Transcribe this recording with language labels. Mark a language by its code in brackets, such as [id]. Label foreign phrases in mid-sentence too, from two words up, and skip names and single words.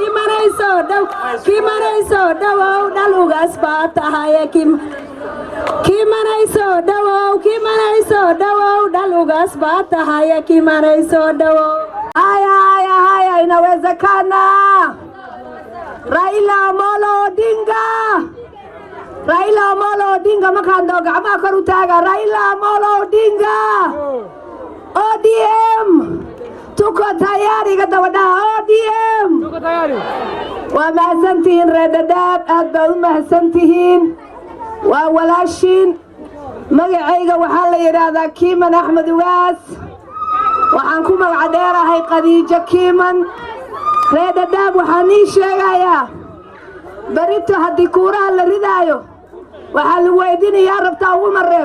[so] dhalugaas baa tahay kiimanayso dhawow dhalugaas baa tahay kiimanayso dhawow [sw] haya inawezekana. [so] Raila Amolo Odinga makando gacmaha kor u taaga. [sw] Raila Amolo Odinga ODM tuko tayari gadawadaha ODM tuko tayari. [so] Waa mahadsantihiin reer Dadaab, aad baa u mahadsantihiin. waa walaashiin magacayga waxaa la yiraahdaa Kiiman Axmed Ugaas. waxaan ku magac dheerahay Khadiija Kiiman. reer Dadaab waxaan ii sheegayaa barito haddii kuuraha la ridaayo waxaa la weydiinayaa rabtaa ugu mareeb.